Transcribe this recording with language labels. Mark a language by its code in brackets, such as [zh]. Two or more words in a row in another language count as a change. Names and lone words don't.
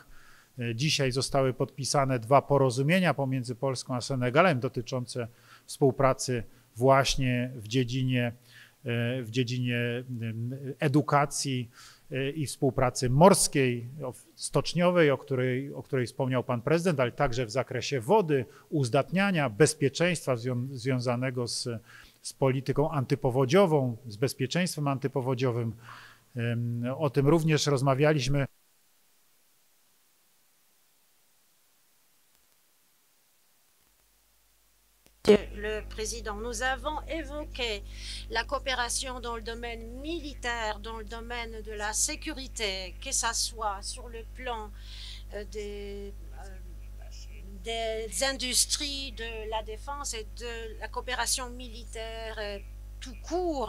[pl] Dzisiaj zostały podpisane 2 porozumienia pomiędzy Polską a Senegalem dotyczące współpracy właśnie w dziedzinie edukacji i współpracy morskiej, stoczniowej, o której wspomniał pan prezydent, ale także w zakresie wody, uzdatniania, bezpieczeństwa związanego z polityką antypowodziową, z bezpieczeństwem antypowodziowym. O tym również rozmawialiśmy. [fr] Le président, nous avons évoqué la coopération dans le domaine militaire, dans le domaine de la sécurité, que ça soit sur le plan des industries de la défense et de la coopération militaire tout court.